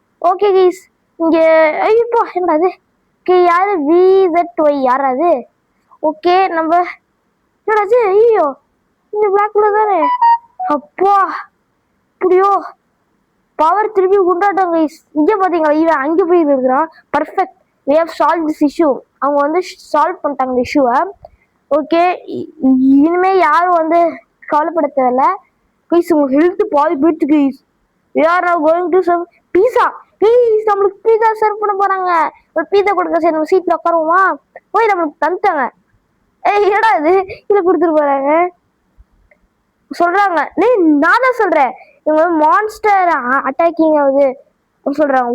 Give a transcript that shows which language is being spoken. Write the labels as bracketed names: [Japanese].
[Tamil] Okay guys இங்க ஐயோ என்னடாது okay யாரு VZY யாராது? ஓகே நம்ம என்னடாச்சு ஐயோ இந்த பிளாக்ல தானே அப்பா இப்படியோ பவர் திருப்பி கொண்டாட்டம் கைஸ். இங்க பாத்தீங்களா இவன் அங்கே போய் இருக்கிறான். [English] Perfect we have solved this issue. [Tamil] அவங்க வந்து சால்வ் பண்ணிட்டாங்க இந்த இஷ்யூவை. ஓகே இனிமே யாரும் வந்து கவலைப்பட தேவையில்ல கைஸ். உங்க ஹெல்த் பாதி போயிடுச்சு guys. [English] we are now going to serve pizza. [Tamil] Guys நம்மளுக்கு பீஸா சர்வ் பண்ண போறாங்க. ஒரு பீஸா கொடுக்க சரி நம்ம சீட்ல உட்காருவோமா? போய் நம்மளுக்கு தந்துட்டாங்க. என்னடா இது இதை கொடுத்துட்டு போறாங்க சொல்றாங்க. நான் தான் சொல்றேன் இவங்க மான்ஸ்டர் அட்டாக்கிங் ஆகுது சொல்றாங்க.